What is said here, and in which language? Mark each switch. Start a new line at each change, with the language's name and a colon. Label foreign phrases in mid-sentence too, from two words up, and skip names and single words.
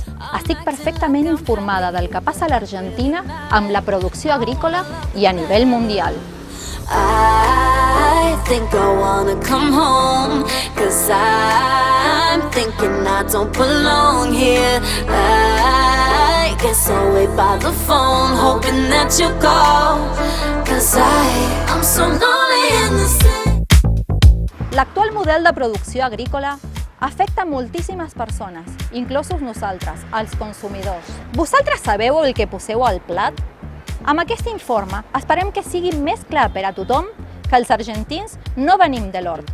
Catalan: Estic perfectament informada del que passa a l'Argentina amb la producció agrícola i a nivell mundial.
English: I think I wanna come home, 'cause I'm thinking I don't belong here. I guess I'll wait by the phone, hoping that you call, 'cause I'm so lonely in the city.
Catalan: L'actual model de producció agrícola afecta moltíssimes persones, inclosos nosaltres, els consumidors. Vosaltres sabeu el que poseu al plat? Amb aquest informe esperem que sigui més clar per a tothom que els argentins no venim de l'hort.